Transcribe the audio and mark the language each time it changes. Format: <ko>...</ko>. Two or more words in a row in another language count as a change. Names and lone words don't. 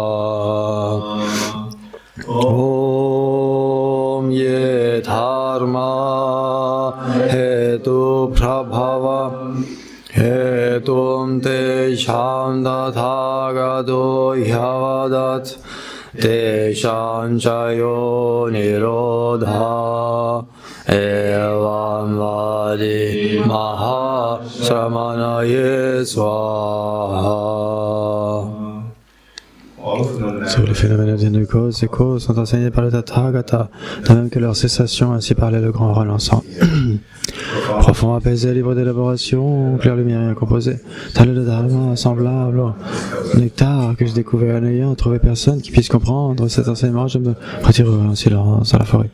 <sa>om ye dharma hetu prabhava Hetum te sham dathagato yavadat te sham chayo nirodha evam vadi mahashramanaye swaha.</sa> <fr>Tous les phénomènes de cause et cause sont enseignés par le Tathagata, de même que leur cessation, ainsi parlait le grand relançant. Profond, apaisé, libre d'élaboration, clair lumière et incomposé, tel est le dharma semblable au nectar que j'ai découvert en ayant trouvé personne qui puisse comprendre cet enseignement, je me retirerai en silence à la forêt.</fr>